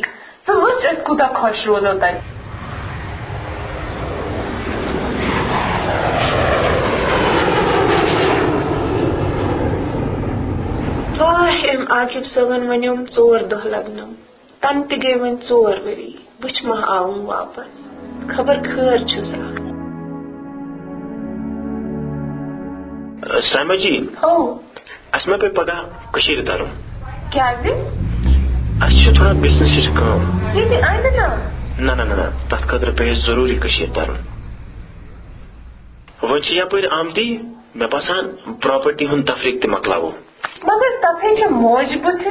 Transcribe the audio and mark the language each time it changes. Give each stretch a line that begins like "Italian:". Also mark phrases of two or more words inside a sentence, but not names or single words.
Kashmiri: ژٕ وٕچھ أسۍ کوٗتاہ خۄش روزو تتہِ. ام عاقب صٲبن ونیوم 4 دۄہ لگنم. تن تہ گٔے وۄنۍ 4 ؤری. بٕچھ ما آوُم واپس. خبر خٲر چھُس. سائمہ جی او اس میں پہ پگہ کشیر ترن. کیازِ؟ اس چھُ تھوڑا بزنس کٲم. ییٚتہِ اَندٕ نہ تتھ خٲطرٕ پیٚیہِ اَسہِ ضروٗری کشیر ترن. وۄنۍ چھِ یپٲرۍ آمتی مےٚ باسان پراپرٹی ہُنٛد تفریق تہِ مکلاوو. مگر تتھے چھِ موج بٕتھِ.